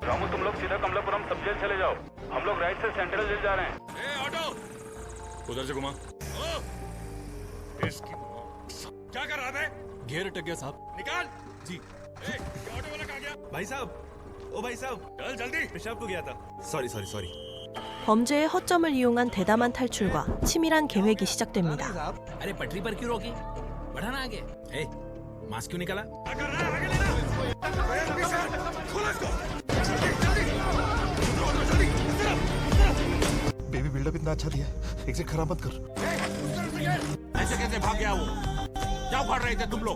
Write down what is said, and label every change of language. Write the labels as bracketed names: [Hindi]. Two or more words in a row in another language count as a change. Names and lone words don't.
[Hindi] रामू तुम लोग सीधा कमलापुरम सब जेल चले जाओ। हम लोग राइट से सेंट्रल जेल जा रहे हैं। ऑटो उधर से घुमा। क्या कर रहा था? घेर अटक गया साहब। निकाल जी। ऑटो वाला कहाँ गया? भाई साहब, ओ भाई साहब, चल जल्दी। पेशाब को गया था। सॉरी। [Korean] 범죄의 허점을 이용한 대담한 탈출과 치밀한 계획이 시작됩니다. [Hindi] अरे पटरी पर क्यों रोकी? बढ़ाना आगे। मास्क क्यों निकाला? [English] baby buildup [Hindi] इतना अच्छा दिया, एग्जिट खराब मत कर। ऐसे कैसे भाग गया वो? क्या भाग रहे थे तुम लोग?